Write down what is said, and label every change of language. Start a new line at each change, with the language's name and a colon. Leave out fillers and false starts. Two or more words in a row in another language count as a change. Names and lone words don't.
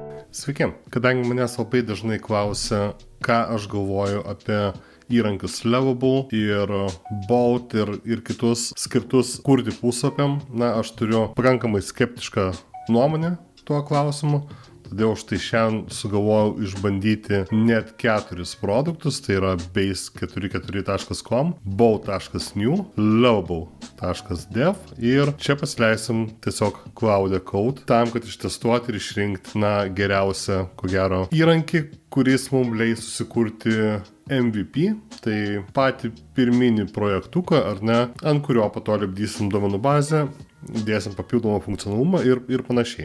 Lithuanian: Sveiki, kadangi manęs labai dažnai klausia, ką aš galvoju apie įrankius Lovable ir Bolt ir kitus skirtus kurti puslapiam, aš turiu pakankamai skeptišką nuomonę tuo klausimu. Todėl štai šiandien sugalvojau išbandyti net 4 produktus, tai yra base44.com, bolt.new, lovable.dev ir čia pasileisim tiesiog Cloud Code tam, kad ištestuoti ir išrinkti geriausią, ko gero, įrankį, kuris mums leis susikurti MVP, tai patį pirminį projektuką, ar ne, ant kurio po to lipdysim duomenų bazę, dėsim papildomą funkcionalumą ir panašiai.